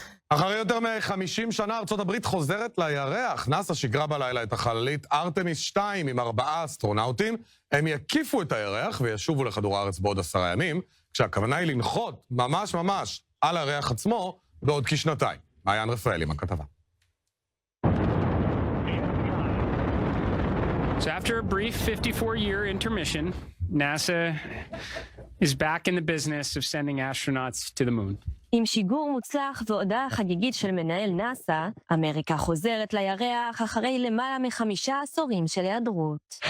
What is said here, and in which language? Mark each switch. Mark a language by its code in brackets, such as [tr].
[he] אחרי יותר מ-50 שנה ארצות הברית חוזרת לירח. נאס"א שיגרה בלילה את החללית ארתמיס 2 עם 4 אסטרונאוטים. הם יקיפו את הירח וישובו לכדור הארץ בעוד 10 ימים, כשהכוונה היא לנחות ממש על הירח עצמו בעוד כשנתיים. מעיין רפאל עם הכתבה. [en] So after a brief 54-year intermission, NASA is back in the business of sending astronauts to the moon. [he] עם שיגור מוצלח והודעה חגיגית של מנהל נאס"א, אמריקה חוזרת לירח אחרי למעלה מ5 עשורים של היעדרות.